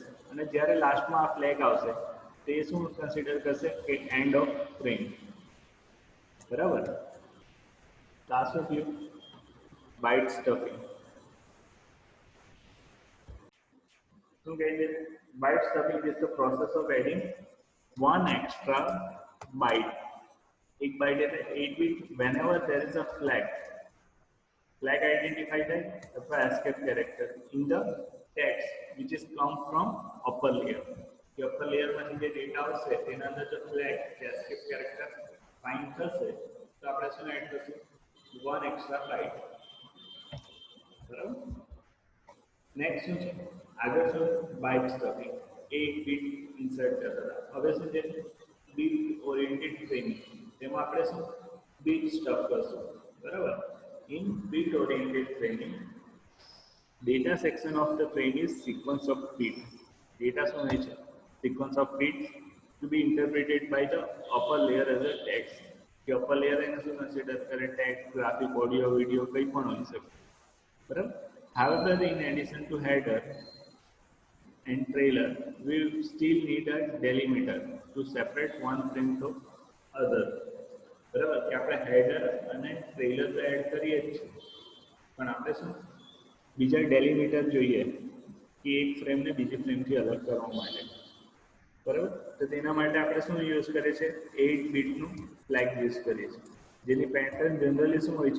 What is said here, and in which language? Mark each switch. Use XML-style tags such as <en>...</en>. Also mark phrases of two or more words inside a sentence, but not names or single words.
<gu>અને જ્યારે લાસ્ટમાં આ ફ્લેગ આવશે તે શું કન્સિડર કરશે? કે</gu> <en>end of frame,</en> <gu>બરાબર.</gu> <en>Last of you byte stuffing.</en> <gu>શું કહે છે?</gu> <en>byte stuffing is the process of adding one extra byte. एक byte એટલે 8 bit whenever there is a flag identified</en> <gu>થાય અથવા</gu> <en>escape character in the text which is come from upper layer.</en> <gu>કે</gu> <en>upper layer</en> <gu>માંથી જે ડેટા આવશે તેના અંદર જો flag કે</gu> <en>escape character</en> <gu>find થશે તો આપણે શું એડ કરશું?</gu> <en>one extra byte,</en> <gu>બરાબર. નેક્સ્ટ શું છે? આગળ શું?</gu> <en>byte stuffing.</en> <gu>8</gu> <en>bit insert</en> <gu>કરતા હતા. હવે શું છે?</gu> <en>bit oriented framing.</en> <gu>તેમાં આપણે શું?</gu> <en>bit stuff</en> <gu>કરશું, બરાબર.</gu> <en>In bit oriented framing data section of the frame is sequence of bits.</en> <gu>Data શું હોય છે?</gu> <en>Sequence of bits to be interpreted by the upper layer as a text.</en> <gu>કે</gu> <en>upper layer</en> <gu>એને શું કન્સિડર કરે?</gu> <en>text, graphic, audio, video</en> <gu>કંઈ પણ હોઈ શકે, બરાબર.</gu> <en>However, in addition to header and trailer, we still need a delimiter to separate one frame to other.</en> <gu>બરાબર. કે આપણે હેડર અને ટ્રેલર તો એડ કરીએ જ છીએ પણ આપણે શું બીજા ડેલિમીટર જોઈએ કે એક ફ્રેમને બીજી ફ્રેમથી અલગ કરવા માટે, બરાબર. તો તેના માટે આપણે શું યુઝ કરીએ છીએ? 8 બીટનું</gu> <en>flag use</en> <gu>કરીએ છીએ જેની</gu> <en>pattern generally</en> <gu>શું હોય છે?</gu>